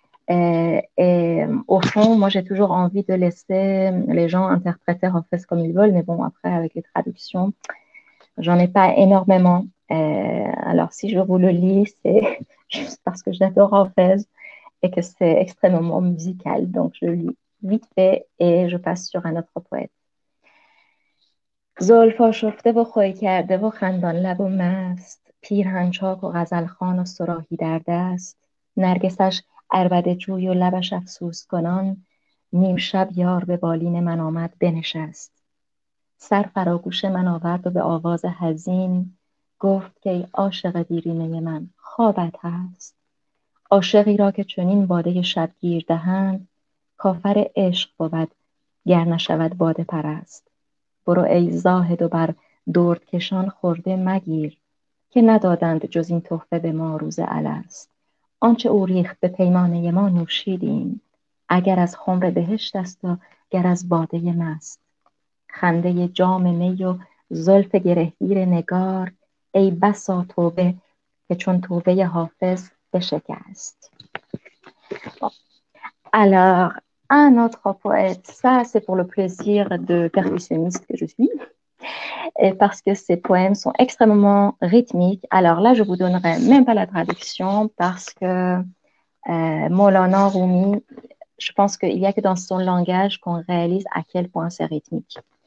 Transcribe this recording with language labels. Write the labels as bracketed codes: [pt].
[fr] Et au fond, moi, j'ai toujours envie de laisser les gens interpréter en fait comme ils veulent, mais bon, après, avec les traductions, j'en ai pas énormément. Alors, si je vous le lis, c'est juste parce que j'adore Hafez et que c'est extrêmement musical. Donc, je lis vite fait et je passe sur un autre poète. [fa] زلفا شفته و خوی کرده و خندان لب و مست پیرهن چاک و غزلخوان و صراحی در دست نرگسش عربده جوی و لبش افسوس کنان نیم شب یار به بالین من آمد بنشست سر فراگوش من آورد و به آواز حزین گفت که ای عاشق دیرینه من خوابت هست. عاشقی را که چنین باده شبگیر دهند، کافر عشق بود گر نشود باده پرست. برو ای زاهد و بر درد کشان خورده مگیر، که ندادند جز این تحفه به ما روز الست. آنچه او ریخت به پیمانه ما نوشیدیم، اگر از خمر بهشت است و گر از باده مست. خنده جام می و زلف گرهگیر نگار، ای بسا توبه که چون توبه حافظ بشکست. [fr] Alors, un autre poète, ça c'est pour le plaisir de percussionniste que je suis, et parce que ces poèmes sont extrêmement rythmiques. Alors là, je vous donnerai même pas la traduction parce que Maulana Rumi, je pense qu'il n'y a que dans son langage qu'on réalise à quel point c'est rythmique.